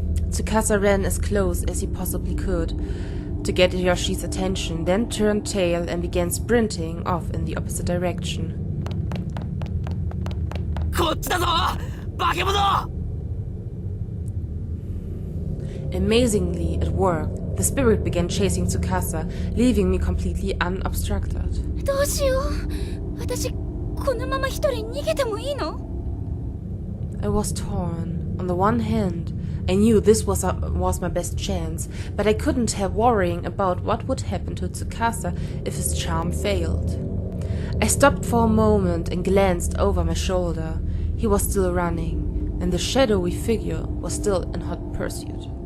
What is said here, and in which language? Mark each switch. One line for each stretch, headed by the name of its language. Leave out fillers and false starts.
English: Tsukasa ran as close as he possibly could to get Yoshi's attention, then turned tail and began sprinting off in the opposite direction.
Japanese: こっちだぞ!化け物!
English: Amazingly, it worked. The spirit began chasing Tsukasa, leaving me completely unobstructed.
Japanese: どうしよう。私、このまま一人逃げてもいいの?
English: I was torn. On the one hand, I knew this was my best chance, but I couldn't help worrying about what would happen to Tsukasa if his charm failed. I stopped for a moment and glanced over my shoulder. He was still running, and the shadowy figure was still in hot pursuit.